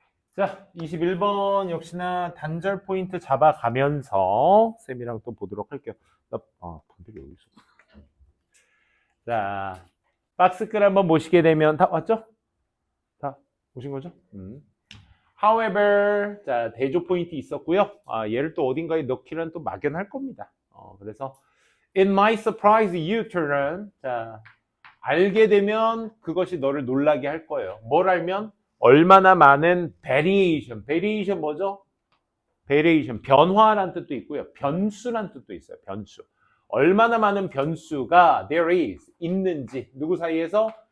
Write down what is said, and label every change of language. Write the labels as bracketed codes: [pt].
[ko] 자, 21번 역시나 단절 포인트 잡아가면서 쌤이랑 또 보도록 할게요. 분들이 여기 있어. 자, 박스글 한번 보시게 되면 다 왔죠? 다 보신 거죠? [en] However, [ko] 자, 대조 포인트 있었고요. 얘를 또 어딘가에 넣기는 또 막연할 겁니다. 그래서 [en] It might surprise you to learn. [ko] 자, 알게 되면 그것이 너를 놀라게 할 거예요. 뭘 알면? 얼마나 많은 variation. variation 뭐죠? variation. 변화란 뜻도 있고요. 변수란 뜻도 있어요. 변수. 얼마나 많은 변수가 [en] there is [ko] 있는지 누구 사이에서?